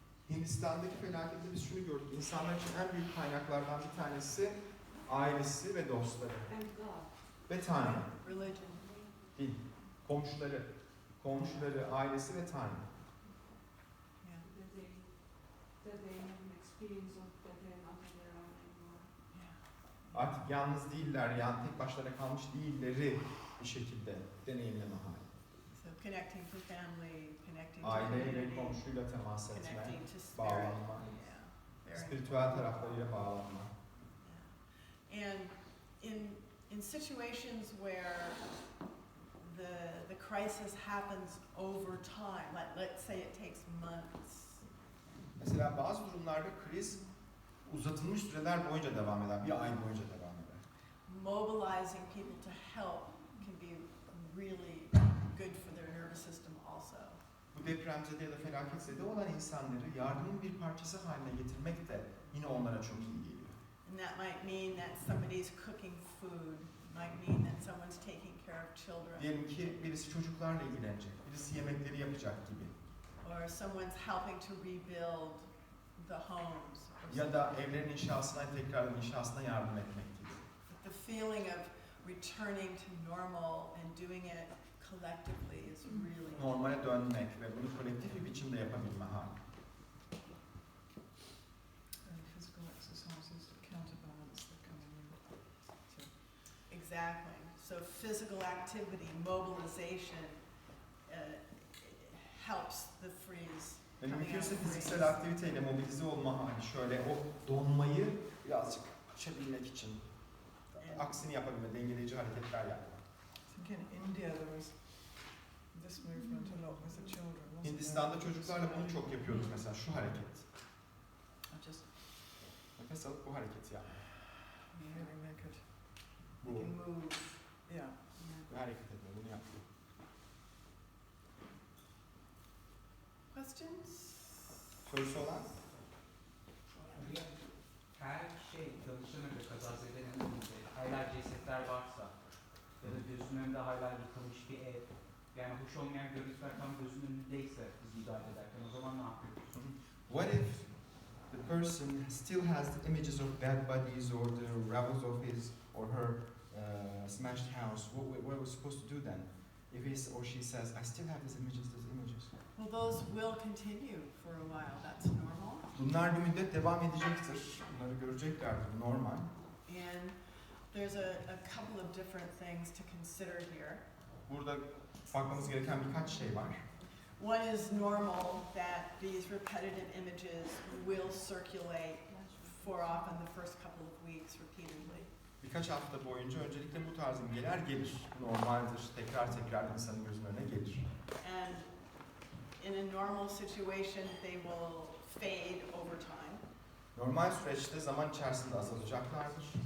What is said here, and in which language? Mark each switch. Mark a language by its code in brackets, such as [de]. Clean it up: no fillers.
[tr] Hindistan'daki felakette biz şunu gördük. İnsanlar için en büyük kaynaklardan bir tanesi ailesi ve dostları [en] And God. [tr] ve Tanrı. [en] Religion. [tr] Din. Komşuları, ailesi ve Tanrı. [en] Yeah. That they have an experience of that they're not on their own anymore. Yeah. [tr] Artık yalnız değiller, yani tek başlarına kalmış değilleri bir şekilde deneyimleme hali. [en] So connecting to family, connecting to [tr] Aileyle, [en] community, [tr] komşuyla temas etme, [en] connecting to spirit. [tr] bağlanma, [en] Yeah. Very [tr] spiritüel taraflarıyla bağlanma. [en] Yeah. And in situations where the crisis happens over time, let's say it takes months, [tr] Mesela bazı durumlarda kriz uzatılmış süreler boyunca devam eder, bir ay boyunca devam eder. [en] mobilizing people to help can be really good for their nervous system also. [tr] Bu depremzede ya da felaketsede olan insanları yardımın bir parçası haline getirmek de yine onlara çok iyi geliyor. [en] And that might mean that somebody's cooking food, might mean that someone's taking care of children, [tr] Diyelim ki birisi çocuklarla ilgilenecek, birisi yemekleri yapacak gibi. [en] or someone's helping to rebuild the homes. Or [tr] Ya da [en] something. [tr] evlerin inşasına, tekrar inşasına yardım etmek gibi. [en] The feeling of returning to normal and doing it collectively is really [tr] Normale dönmek ve bunu kolektif bir biçimde yapabilme hali. [en] And physical exercises to counterbalance the coming in. exactly. So physical activity, mobilization helps the freeze. [tr] Ve [en] coming out [tr] mümkünse [en] of freeze. [tr] fiziksel aktiviteyle mobilize olma hali, şöyle o donmayı birazcık açabilmek için aksini yapabilme, dengeleyici hareketler yapma. [en] I think in India there was this movement a lot with the children, wasn't [tr] Hindistan'da [en] there? [tr] çocuklarla bunu çok yapıyoruz mesela, şu hareket. [en] Just [tr] Nefes alıp bu hareketi yapma. [en] Really make it, [tr] Bu, [en] you can move. yeah. [tr] bu hareket etme, bunu yapma. [en] Questions? [tr] Sorusu olan? Her çalışanları kazazedelerin önünde hala cesetler varsa ya da gözünün önünde hala yıkılmış bir ev, yani hoş olmayan görüntüler tam gözünün önündeyse biz müdahale ederken o zaman ne yapıyoruz? [en] What if the person still has the images of dead bodies or the rubbles of his or her smashed house? What are we supposed to do then? If he or she says, I still have these images. Well, those will continue for a while. That's normal. [tr] Bunlar bir müddet devam edecektir. Bunları göreceklerdir. Bu normal. [en] And there's a couple of different things to consider here. [tr] Burada bakmamız gereken birkaç şey var. [en] One is normal that these repetitive images will circulate for often the first couple of weeks repeatedly. [tr] Birkaç hafta boyunca öncelikle bu tarz imgeler gelir. Normaldir. Tekrar insanın gözünün önüne gelir. [en] And in a normal situation, they will fade over time. [tr] Normal süreçte zaman içerisinde azalacaklardır.